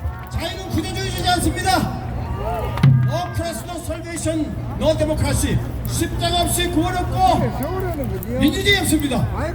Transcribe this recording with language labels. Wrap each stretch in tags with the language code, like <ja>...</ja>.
<ko>자유는 구조주의지 않습니다.</ko> <en>No Christ, no salvation, no democracy.</en> <ko>십자가 없이 구원 없고 민주주의 없습니다.</ko>